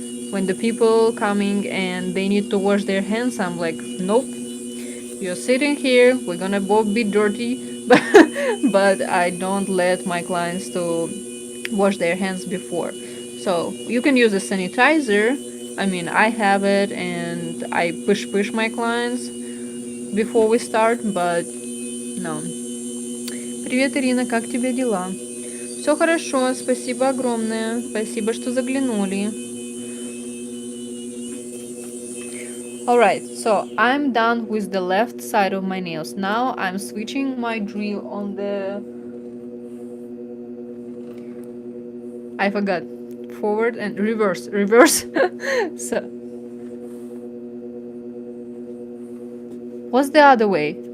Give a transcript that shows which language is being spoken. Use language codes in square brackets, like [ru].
[en] When the people coming and they need to wash their hands, I'm like, nope, you're sitting here, we're gonna both be dirty, but I don't let my clients to wash their hands before. So you can use a sanitizer. I mean, I have it, and I push my clients before we start, but no. [ru] Привет, Ирина, как тебе дела? Все хорошо, спасибо огромное. Спасибо, что заглянули. [en] Alright, so I'm done with the left side of my nails. Now I'm switching my drill on the... I forgot. Forward and reverse. So, what's the other way?